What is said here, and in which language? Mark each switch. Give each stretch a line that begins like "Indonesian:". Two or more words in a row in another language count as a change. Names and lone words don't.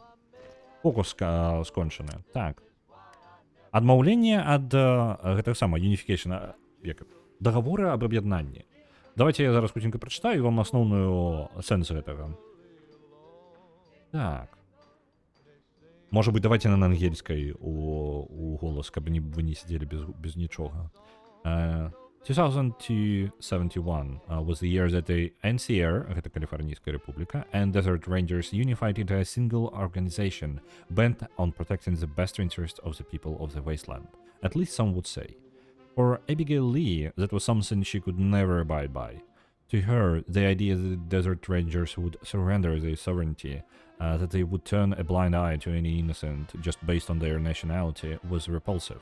Belarusian: Фокус скончаны. Так. Адмаўленне ад гэтага самага Unification, дагаворы аб аб'яднанні. Давайте я зараз хутенька прачытаю вам асноўную сэнс гэтага. Так. Можа быць, давайте на ангельскай у голас, каб вы не сидзелі без нічога.
English: 2071 was the year that the NCR,
Belarusian: гэта Каліфарнійская рэпубліка,
English: and Desert Rangers unified into a single organization bent on protecting the best interest of the people of the wasteland. At least some would say. For Abigail Lee, that was something she could never abide by. To her, the idea that the Desert Rangers would surrender their sovereignty, that they would turn a blind eye to any innocent just based on their nationality, was repulsive.